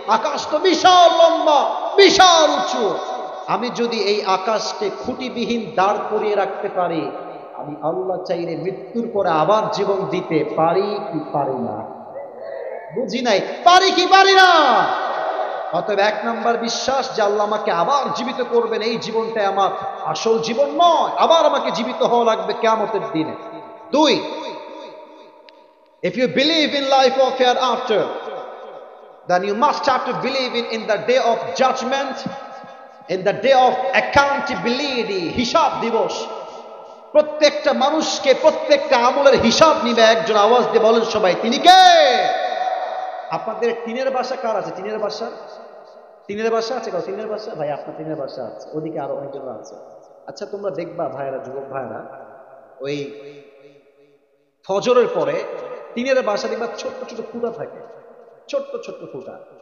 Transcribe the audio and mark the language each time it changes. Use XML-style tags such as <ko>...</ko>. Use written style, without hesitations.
<bn>আকাশ তো বিশাল লম্বা, বিশাল উঁচু। আমি যদি এই আকাশকে খুঁটিবিহীন দাঁড় করিয়ে রাখতে পারি, আমি আল্লাহ চাইলে মৃত্যুর পরে আবার জীবন দিতে পারি কি পারি না? বুঝি নাই, পারি কি পারি না? অতএব এক নাম্বার বিশ্বাস যে আল্লাহ আমাকে আবার জীবিত করবেন, এই জীবনটাই আমার আসল জীবন নয়, আবার আমাকে জীবিত হওয়া লাগবে কিয়ামতের দিনে।</bn> <en>দুই, if you believe in life of hereafter, then you must have to believe in the day of judgment, in the day of accountability,</en> <bn>হিসাব দিবস। প্রত্যেকটা মানুষকে প্রত্যেকটা আমলের হিসাব নিবে একজন। আওয়াজ দিয়ে বলেন সবাই, তিনি কে? আপনাদের টিনের বাসা কার আছে? টিনের বাসা, টিনের বাসা আছে কারো? টিনের বাসা, ভাই আপনার টিনের বাসা আছে, ওদিকে আরো অনেকজন আছে। আচ্ছা তোমরা দেখবা ভাইরা, যুবক ভাইরা, ওই ফজরের পরে টিনের বাসা দেখবা ছোট্ট ছোট ফুটা থাকে, ছোট্ট ছোট্ট ফুটা।</bn>